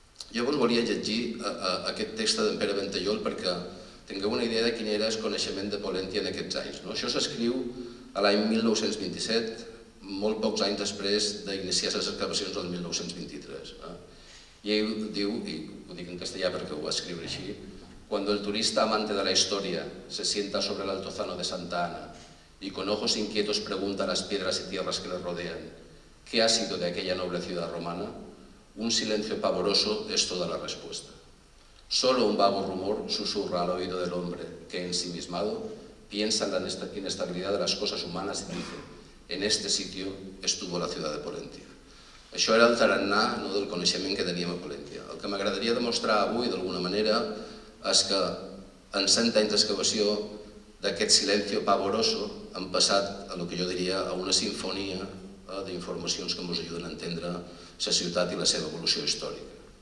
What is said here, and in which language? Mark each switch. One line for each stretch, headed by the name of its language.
Catalan: Jo vos volia llegir aquest text d'en Pere Ventallol perquè tingueu una idea de quin era el coneixement de Pollentia en aquests anys. Això s'escriu l'any 1927, molt pocs anys després d'iniciar les excavacions del 1923. I ell diu, i ho dic en castellà perquè ho va escriure així,
Spanish: cuando el turista amante de la historia se sienta sobre el altozano de Santa Ana y con ojos inquietos pregunta a las piedras y tierras que le rodean, ¿qué ha sido de aquella noble ciudad romana? Un silencio pavoroso es toda la respuesta. Solo un vago rumor susurra al oído del hombre que, ensimismado, piensa en la inestabilidad de las cosas humanas y dice: en este sitio estuvo la ciudad de Pollentia.
Catalan: Això era el tarannà del coneixement que teníem a Pollentia. El que m'agradaria demostrar avui, d'alguna manera, és que en 100 anys d'excavació d'aquest
Spanish: silencio pavoroso
Catalan: hem passat a el que jo diria a una sinfonia d'informacions que ens ajuden a entendre la ciutat i la seva evolució històrica.